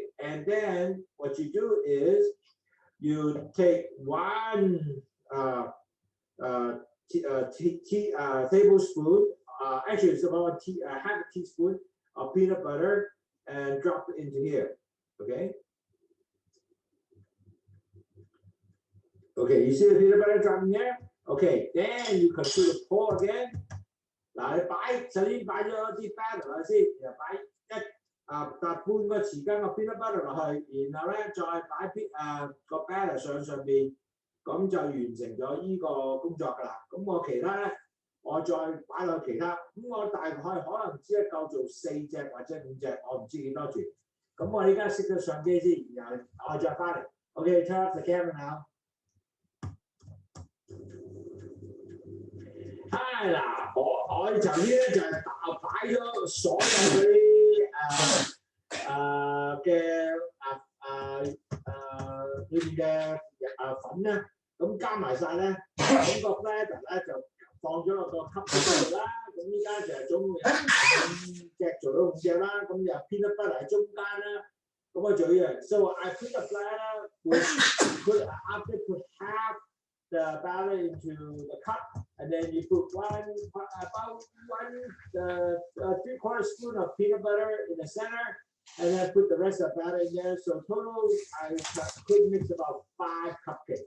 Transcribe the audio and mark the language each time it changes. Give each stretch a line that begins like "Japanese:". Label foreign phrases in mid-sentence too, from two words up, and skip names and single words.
English: And then what you do is you take 1 tablespoon, actually it's about half a teaspoon of peanut butter and drop it into here. Okay. Okay, you see the peanut butter dropping here? Okay, then you continue to pour again.
Cantonese: 嗱，你首先擺咗啲 batter 落去先，然後擺半個匙羹嘅
English: peanut butter
Cantonese: 落去，然後咧再擺個 batter 上面。咁就完成咗依個工作㗎啦。咁我其他咧，我再擺落其他。咁我大概可能只係夠做4隻或者5隻，我唔知幾多住。咁我依家熄咗相機先，然後我再翻嚟。
English: Okay, turn off the camera now.
Cantonese: 係啦，我頭先咧就係擺咗所有嗰啲裏邊嘅粉咧。咁加埋晒咧，咁個 batter 咧就放咗落個吸嗰度啦。咁依家就係總共有5隻做到5隻啦。咁就
English: peanut butter
Cantonese: 喺中間啦。咁我做呢樣。
English: So I put the batter after put half the batter into the cup, and then you put about 3/4 spoon of peanut butter in the center. And then put the rest of the batter in there. So total, I could mix about 5 cupcakes.